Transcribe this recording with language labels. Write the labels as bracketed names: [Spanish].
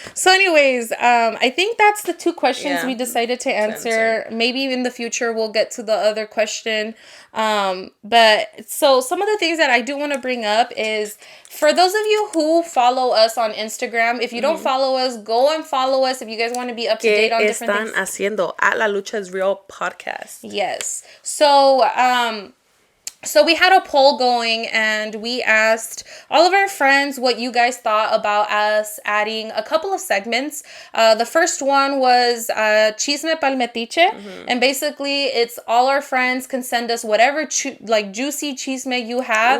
[English] So anyways, I think that's the two questions we decided to answer. Maybe in the future we'll get to the other question. But so some of the things that I do want to bring up is, for those of you who follow us on Instagram, if you don't follow us, go and follow us if you guys want to be up to date on different things. [Spanish] ¿Qué están haciendo? At La Lucha is Real podcast. [English] Yes. So, So we had a poll going and we asked all of our friends what you guys thought about us adding a couple of segments. The first one was Chisme Palmetiche. And basically it's all our friends can send us whatever juicy chisme you have.